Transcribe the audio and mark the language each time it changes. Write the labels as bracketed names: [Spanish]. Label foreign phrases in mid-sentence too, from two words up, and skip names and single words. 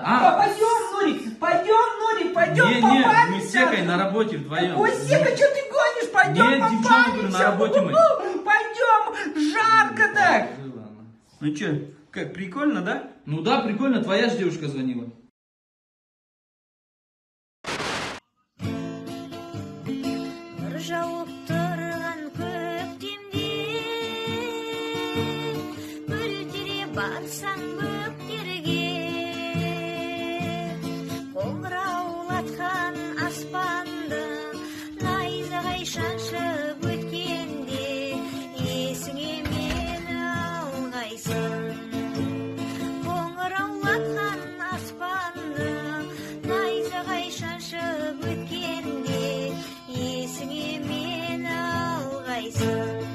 [Russian] Пойдем, Нурик, пойдем Не, попаримся. мы с Секой на работе вдвоем. Ой, Сека, что ты гонишь? Пойдем Нет, девчонки, говорю, на работе мы. Пойдем, жарко так. Ну что, как, прикольно, да? Ну да, прикольно, твоя же девушка звонила. [Kazakh] Жауып тұрған көктемде мөлдіре барсаң бөктерге қоңыраулатқан аспанды найзағай шаншып өткенде есіңе мені алғайсың қоңыраулатқан аспанды найзағай шаншып өткенде есіңе мені алғайсың